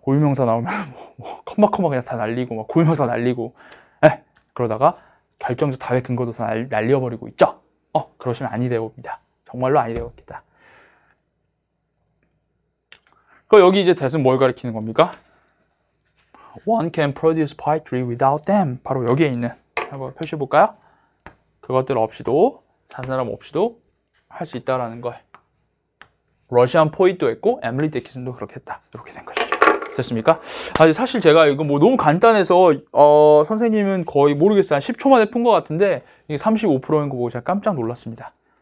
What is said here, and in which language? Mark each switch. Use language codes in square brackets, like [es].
[ko] 고유명사 나오면 뭐 컴마 그냥 다 날리고 막 고유명사 날리고 그러다가 결정적 답의 근거도 다 날려버리고 있죠. 그러시면 아니 되옵니다. 정말로 아니 되옵니다. 그 여기 이제 that은 뭘 가리키는 겁니까? [en] One can produce poetry without them. [ko] 바로 여기에 있는 한번 표시해 볼까요? 그것들 없이도 다른 사람 없이도 할 수 있다라는 걸. 러시안 포이트도 했고 에밀리 디킨슨도 그렇게 했다. 이렇게 된 것이죠. 됐습니까? 사실 제가 이거 뭐 너무 간단해서 선생님은 거의 모르겠어요. 한 10초 만에 푼 것 같은데 이게 35%인 거 보고 제가 깜짝 놀랐습니다.